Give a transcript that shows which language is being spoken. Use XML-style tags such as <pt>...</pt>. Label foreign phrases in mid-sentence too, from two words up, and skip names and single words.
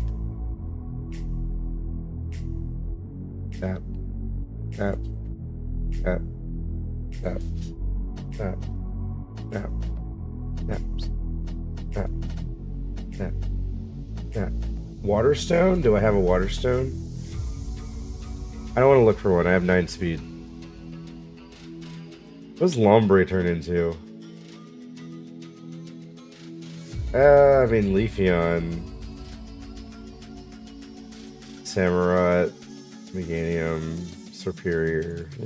<en>Tap, tap, tap, tap, tap, tap, taps, tap, tap, tap. Waterstone? Do I have a Waterstone? I don't want to look for one. I have 9 speed. What does Lombre turn into? I mean, Leafeon, Samurott, Meganium, Superior.</en>